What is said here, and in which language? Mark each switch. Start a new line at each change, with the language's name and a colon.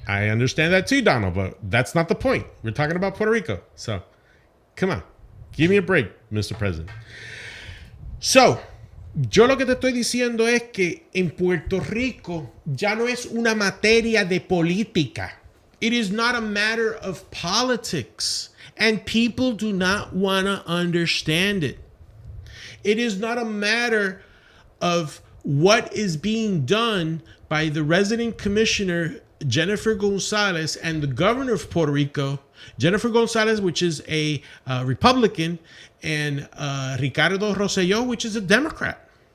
English: I understand that too, Donald, but that's not the point. We're talking about Puerto Rico. So, come on. Give me a break, Mr. President.
Spanish: So, yo lo que te estoy diciendo es que en Puerto Rico ya no es una materia de política.
English: It is not a matter of politics. And people do not want to understand it. It is not a matter of what is being done by the resident commissioner, Jennifer Gonzalez, and the governor of Puerto Rico, Jennifer Gonzalez, which is a Republican, and Ricardo Rosselló, which is a Democrat.